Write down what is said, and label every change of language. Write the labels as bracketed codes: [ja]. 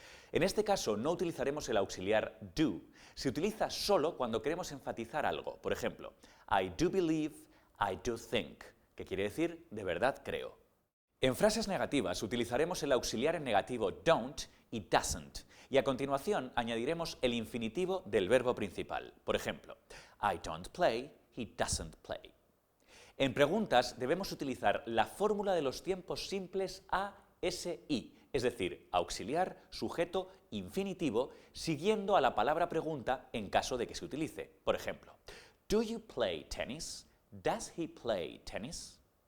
[es] En este caso no utilizaremos el auxiliar do. Se utiliza solo cuando queremos enfatizar algo. Por ejemplo, [en] I do believe, I do think, [es] que quiere decir de verdad creo. En frases negativas utilizaremos el auxiliar en negativo don't y doesn't, y a continuación añadiremos el infinitivo del verbo principal. Por ejemplo, [en] I don't play, he doesn't play. [es] En preguntas debemos utilizar la fórmula de los tiempos simples ASI, es decir, auxiliar, sujeto, infinitivo, siguiendo a la palabra pregunta en caso de que se utilice. Por ejemplo, [en] do you play tennis? Does he play tennis?